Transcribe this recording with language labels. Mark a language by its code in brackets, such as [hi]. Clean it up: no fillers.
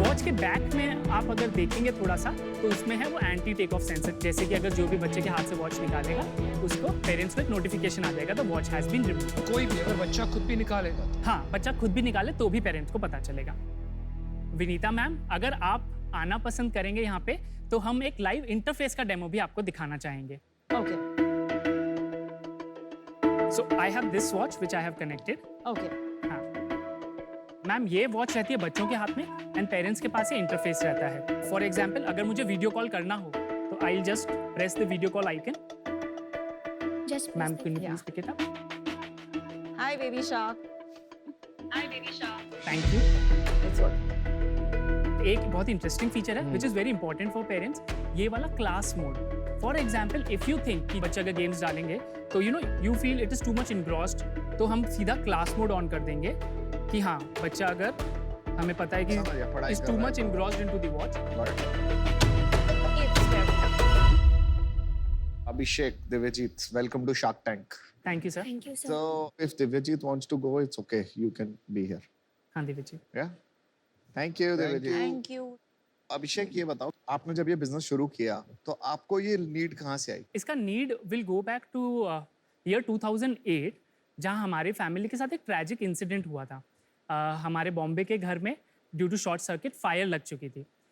[hi] Watch के back में आप अगर देखेंगे थोड़ा सा, तो उसमें है वो एंटी टेक ऑफ सेंसर, जैसे कि अगर जो भी बच्चे के हाथ से वॉच निकालेगा उसको पेरेंट्स को एक नोटिफिकेशन आ जाएगा, तो [en] Watch has been removed. [hi] कोई भी अगर बच्चा खुद भी निकालेगा तो? हाँ, बच्चा खुद भी निकाले तो भी पेरेंट्स को पता चलेगा। विनीता मैम, अगर आप आना पसंद करेंगे यहाँ पे, तो हम एक लाइव इंटरफेस का डेमो भी आपको दिखाना चाहेंगे। [en] Okay. So I have this watch which I have connected. Okay. [hi] हाँ, मैम ये वॉच रहती है बच्चों के हाथ में एंड पेरेंट्स के पास ये इंटरफेस रहता है। फॉर एग्जाम्पल, अगर मुझे वीडियो कॉल करना हो तो [en] I just press the video call icon. Just [hi] ma'am, [en] press can the- you please pick it up? Hi, baby shark. Hi, baby shark. Thank you. That's what. [hi] एक बहुत interesting feature है [en] which is very important for parents, [hi] ये वाला class mode. For example, [en] if you think [hi] कि बच्चा अगर games डालेंगे तो [en] you feel it is too much engrossed, [hi] तो हम सीधा क्लास मोड ऑन कर देंगे कि हाँ, बच्चा अगर हमें पता है कि [en] Is too much engrossed into the watch. It's very- Abhishek, Divyajit, welcome to Shark Tank. Thank you sir. Thank you, sir. So if Divyajit wants to go, it's okay. You can be here. [hi] हाँ दिव्य जी। [en] Yeah. Thank you, Divyajit. Thank you. [hi] अभिषेक, ये बताओ, आपने जब ये business शुरू किया तो आपको ये नीड कहाँ से आई? इसका need [en] will go back to year [hi] 2008, जहाँ हमारे फैमिली के साथ एक ट्रैजिक इंसिडेंट हुआ था। हमारे बॉम्बे के घर में due to short circuit fire लग चुकी थी।